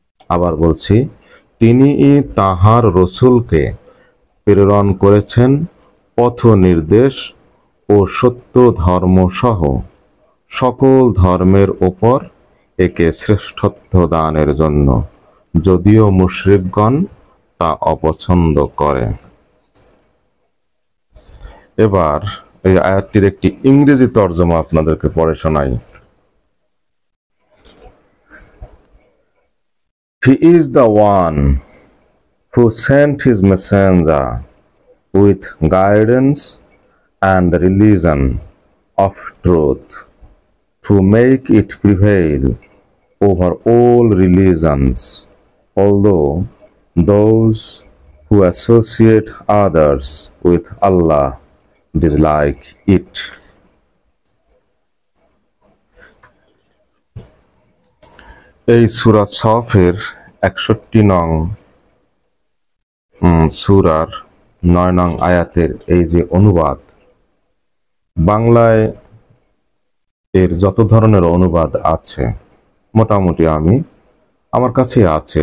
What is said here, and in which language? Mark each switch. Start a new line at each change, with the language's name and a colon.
Bangla: আবার বলছি, তিনি তাহার রসূলকে প্রেরণ করেছেন পথ নির্দেশ ও সত্য ধর্ম সহ সকল ধর্মের ওপর একে শ্রেষ্ঠত্ব দানের জন্য, যদিও মুশরিকগণ তা অপছন্দ করে। এবার এই আয়াতটির একটি ইংরেজি তরজমা আপনাদেরকে পড়ে শোনাই।
English: He is the one who sent his messenger with guidance and the religion of truth to make it prevail over all religions, although those who associate others with Allah dislike it.
Bangla: এই সূরা সফের ৬১ নং সূরার ৯ নং আয়াতের এই যে অনুবাদ, বাংলায় এর যত ধরনের অনুবাদ আছে মোটামুটি আমার কাছে আছে।